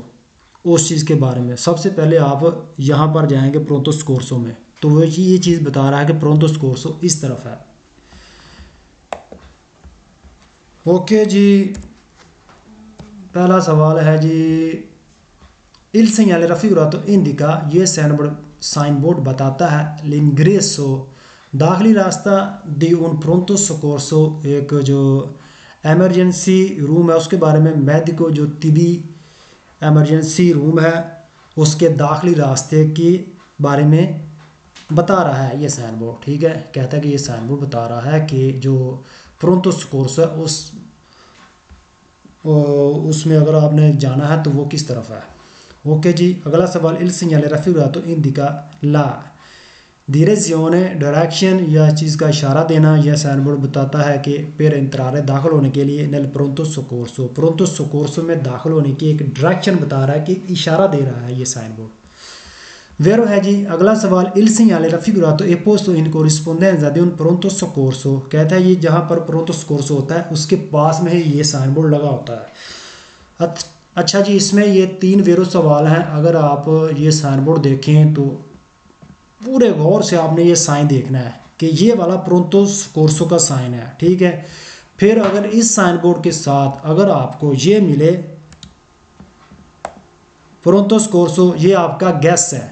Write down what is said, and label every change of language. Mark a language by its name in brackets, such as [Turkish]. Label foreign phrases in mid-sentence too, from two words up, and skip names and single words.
[Hindi] उस चीज़ के बारे में सबसे पहले आप यहाँ पर जाएंगे [Italian] pronto soccorso [Hindi] में, तो वो ये चीज़ बता रहा है कि [Italian] pronto soccorso [Hindi] इस तरफ है। ओके जी, पहला सवाल है जी, [Italian] il segnale raffigurato indica [Hindi] ये [English] sign board [Hindi] बताता है l'ingresso दाखिली रास्ता [Italian] di un pronto soccorso [Hindi] एक जो [English] emergency room [Hindi] है उसके बारे में, मेडिको जो तिबी [English] emergency room [Hindi] है उसके दाखिली रास्ते के बारे में बता रहा है ये [English] sign board. [Hindi] ठीक है, कहता है कि ये [English] sign board [Hindi] बता रहा है कि जो [Italian] pronto soccorso [Hindi] है उसमें अगर आपने जाना है तो वो किस तरफ है। ओके जी, अगला सवाल, [Italian] il segnale raffigurato indica la direzione [Hindi] डायरेक्शन या चीज़ का इशारा देना। यह [English] sign board [Hindi] बताता है कि [Italian] per entrare [Hindi] दाखिल होने के लिए [Italian] nel pronto soccorso [Hindi] में दाखिल होने की एक डायरेक्शन बता रहा है कि इशारा दे रहा है ये [English] sign board. [Hindi] वेरो है जी, अगला सवाल, [Italian] il segnale raffigurato è posto in corrispondenza di un pronto soccorso। [Hindi] कहता है ये जहाँ पर [Italian] pronto soccorso [Hindi] होता है उसके पास में ही ये [English] sign board [Hindi] लगा होता है। अच्छा जी, इसमें ये 3 वेरो सवाल हैं। अगर आप ये [English] sign board [Hindi] देखें तो पूरे गौर से आपने ये साइन देखना है कि ये वाला [Italian] pronto soccorso [Hindi] का साइन है। ठीक है, फिर अगर इस [English] sign board [Hindi] के साथ अगर आपको ये मिले [Italian] pronto soccorso, [Hindi] ये आपका गैस है।